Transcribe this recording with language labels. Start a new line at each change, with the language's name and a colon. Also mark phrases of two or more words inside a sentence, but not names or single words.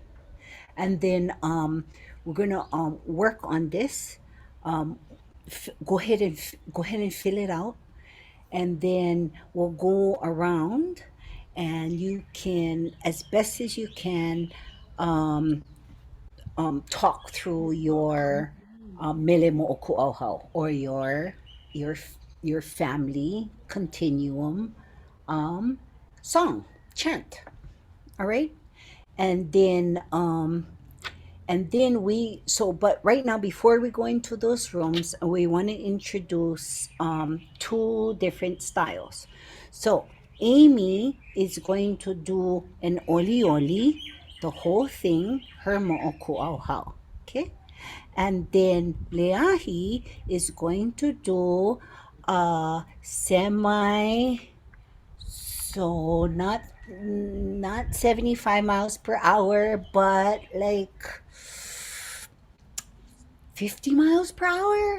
English: And then we're gonna work on this. Go ahead and fill it out, and then we'll go around, and you can, as best as you can, talk through your
Hawaiian: mele moʻokūʻauhau,
English: or your family continuum song chant. All right, and then And then but right now, before we go into those rooms, we want to introduce two different styles. So Amy is going to do an
Hawaiian: oli oli,
English: the whole thing, her moʻokūʻauhau. Okay? And then Leahi is going to do a semi, so not 75 miles per hour, but like 50 miles per hour?